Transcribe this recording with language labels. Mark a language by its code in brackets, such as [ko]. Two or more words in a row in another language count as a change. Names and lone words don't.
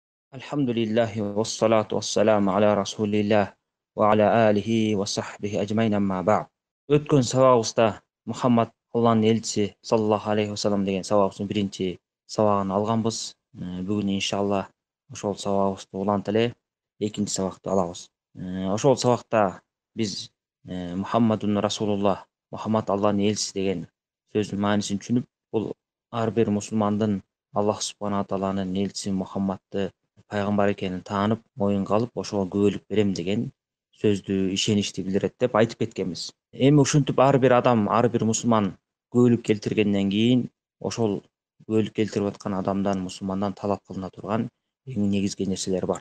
[ar] الحمد لله والصلاة والسلام على رسول الله وعلى آله وصحبه أجمعين أما بعد. [kk] Өткен сабағыбызда Мұхаммад Алланың елшісі [ar] صلى الله عليه وسلم [kk] деген сабағымыздың бірінші сабағын алғанбыз. [ky] Бүгін иншалла ошол сабағыбызды улантып эле экинчи сабакты алабыз. Ошол сабакта биз [ar] محمد رسول الله, [kk] Мұхаммад Алланың елшісі [ky] деген сөздің маанисин түшүнүп, бул ар бир мусулмандын [ar] الله سبحانه [ky] тааланын элчиси Мұхаммадты пайгамбар экенин таанып, моюнга алып, ошого күбөлүк берем деген сөздү ишеничти билдирет деп айтып кеткенбиз. Эми ушинтип ар бир адам, ар бир мусулман күбөлүк келтиргенден кийин ошол күбөлүк келтирип аткан адамдан, мусулмандан талап кылына турган эң негизги нерселер бар.